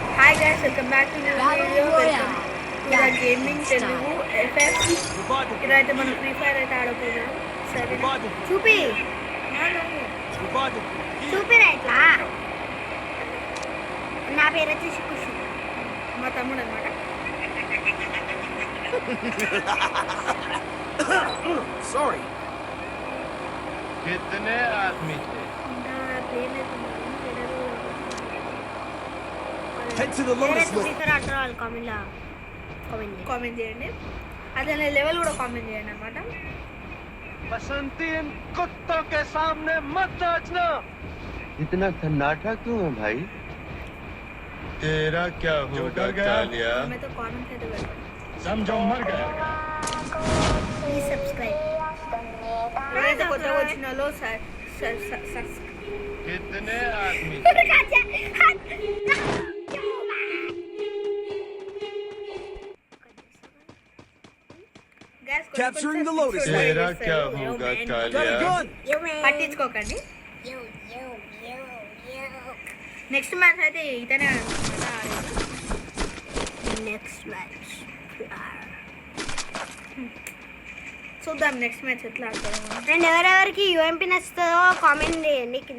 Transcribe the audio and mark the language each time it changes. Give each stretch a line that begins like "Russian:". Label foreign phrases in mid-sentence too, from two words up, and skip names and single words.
English: Hi guys, welcome back to new video. Welcome to the gaming Telugu FF.
Telugu: ఇదైతే మనం ఫ్రీ ఫైర్ అయితే ఆడుకుందాం. సరేనా? చూపి. చూపిరా ఇట్లా. నా పేరు వచ్చేసి ఖుషి. మా తమ్ముడు అన్నమాట.
English: Sorry.
Hindi: कितने आदमी थे?
English: Head to the Lotus list.
Telugu: కామెంట్ చేయండి. అదే లెవెల్ కూడా కామెంట్ చేయండి అన్నమాట.
Hindi: बसंती इन कुत्तों के सामने मत नाचना. इतना सन्नाटा क्यों है भाई? तेरा क्या होगा कालिया? मैं तो कमेंट कर दूंगा. समझो मर गया.
English: Please subscribe.
Telugu: ఎవరైతే కొత్తగా వచ్చినాలో
Hindi: कितने आदमी
English: Capturing the Lotus.
Hindi: तेरा क्या होगा कालिया?
Telugu: పట్టించుకోకండి.
English: next match
Telugu: అయితే ఇతనే
English: next match
Telugu: చూద్దాం.
English: next match
Telugu: ఎట్లా ఆడతాం. అండ్ ఎవరెవరికి యూఎంపీ నచ్చుతుందో కామెంట్ చేయండి కింద.